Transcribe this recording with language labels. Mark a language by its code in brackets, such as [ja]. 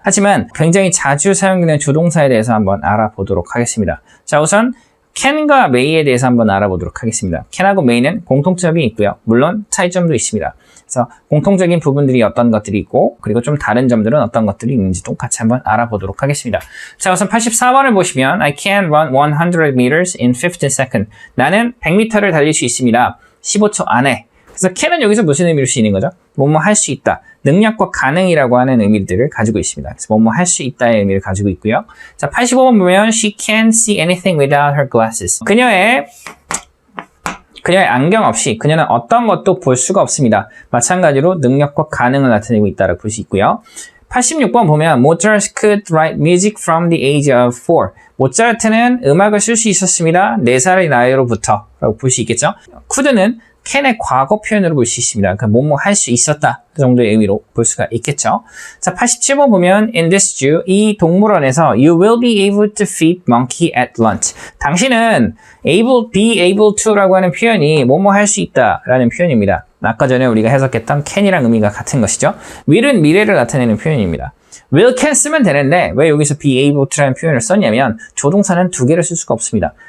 [ko] 하지만 굉장히 자주 사용되는 조동사에 대해서 한번 알아보도록 하겠습니다. 자, 우선 can과 may에 대해서 한번 알아보도록 하겠습니다. can하고 may는 공통점이 있고요. 물론 차이점도 있습니다. 그래서 공통적인 부분들이 어떤 것들이 있고 그리고 좀 다른 점들은 어떤 것들이 있는지도 같이 한번 알아보도록 하겠습니다. 자, 우선 84번을 보시면 [en] I can run 100 meters in 15 seconds. [ko] 나는 100m를 달릴 수 있습니다. 15초 안에. 그래서 can은 여기서 무슨 의미를 쓰이는 거죠? 뭐뭐 할 수 있다. 능력과 가능이라고 하는 의미들을 가지고 있습니다. 그래서 뭐뭐 할 수 있다의 의미를 가지고 있고요. 자, 85번 보면 [en] She can't see anything without her glasses. [ko] 그녀의 안경 없이 그녀는 어떤 것도 볼 수가 없습니다. 마찬가지로 능력과 가능을 나타내고 있다고 볼 수 있고요. 86번 보면 [en] Mozart could write music from the age of 4. [ko] 모차르트는 음악을 쓸 수 있었습니다. 4살의 나이로부터 라고 볼 수 있겠죠. could는 can의 과거 표현으로 볼 수 있습니다. 그러니까 뭐뭐 할 수 있었다 그 정도의 의미로 볼 수가 있겠죠. 자, 87번 보면 [en] in this zoo, [ko] 이 동물원에서 [en] you will be able to feed monkey at lunch. [ko] 당신은 be able to라고 하는 표현이 뭐뭐 할 수 있다라는 표현입니다. 아까 전에 우리가 해석했던 can이랑 의미가 같은 것이죠. will은 미래를 나타내는 표현입니다. will can 쓰면 되는데 왜 여기서 be able to라는 표현을 썼냐면 조동사는 두 개를 쓸 수가 없습니다.